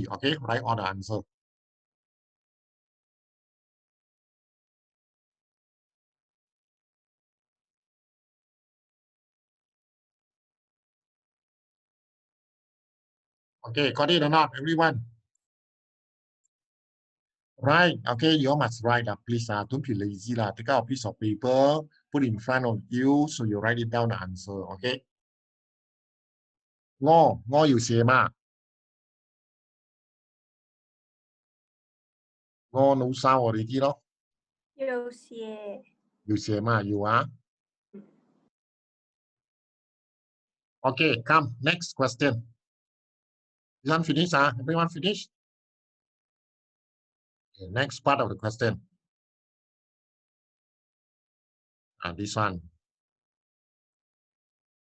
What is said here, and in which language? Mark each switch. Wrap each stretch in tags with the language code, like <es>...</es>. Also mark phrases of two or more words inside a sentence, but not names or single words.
<en>Okay, write all the answer. Okay, got it or not, everyone? Right, okay, you all must write, please, don't be lazy, take out a piece of paper, put in front of you, so you write it down the answer, okay?</en> <zh>Ngô 要寫嘛?</zh> <vi>Ngô nấu sao ở đây kia đó?</vi> <zh>有写。要寫嘛?</zh> <en>You are? Okay, come, next question. This one finish, everyone finish? Okay, next part of the question. This one.</en>